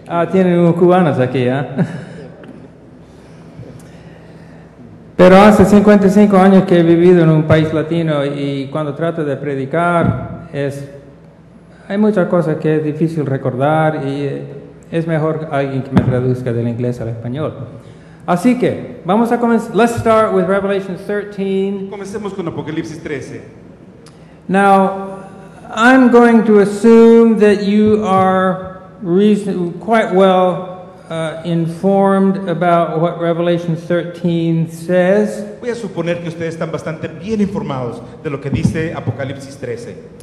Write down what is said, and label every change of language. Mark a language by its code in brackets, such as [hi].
[es] Tienen unos cubanos aquí, Pero hace 55 años que he vivido en un país latino y cuando trato de predicar hay muchas cosas que es difícil recordar y es mejor alguien que me traduzca del inglés al español. Así que vamos a comenzar. [en] Let's start with Revelation 13. [es] Comencemos con Apocalipsis 13. [en] Now, I'm going to assume that you are quite well informed about what Revelation 13 says. [es] Voy a suponer que ustedes están bastante bien informados de lo que dice Apocalipsis 13.